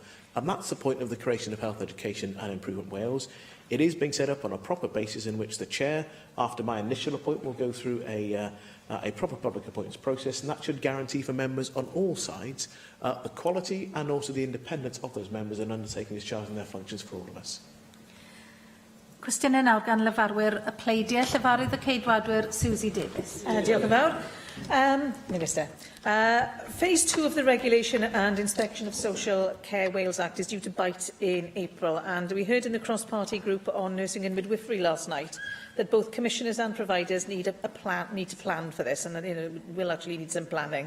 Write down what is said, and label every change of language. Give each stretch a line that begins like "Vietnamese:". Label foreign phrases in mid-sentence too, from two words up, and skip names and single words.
English: And that's the point of the creation of Health Education and Improvement Wales. It is being set up on a proper basis in which the chair, after my initial appointment, will go through a proper public appointments process, and that should guarantee for members on all sides the quality and also the independence of those members in undertaking discharging their functions for all of us.
Welsh: Cwestiynau nawr gan lefarwyr y pleidiau, llefarydd y ceidwadwyr Susie Davies. Diolch yn fawr.
English: Minister, Phase 2 of the Regulation and Inspection of Social Care Wales Act is due to bite in April, and we heard in the cross-party group on nursing and midwifery last night that both commissioners and providers need to plan for this, and will actually need some planning.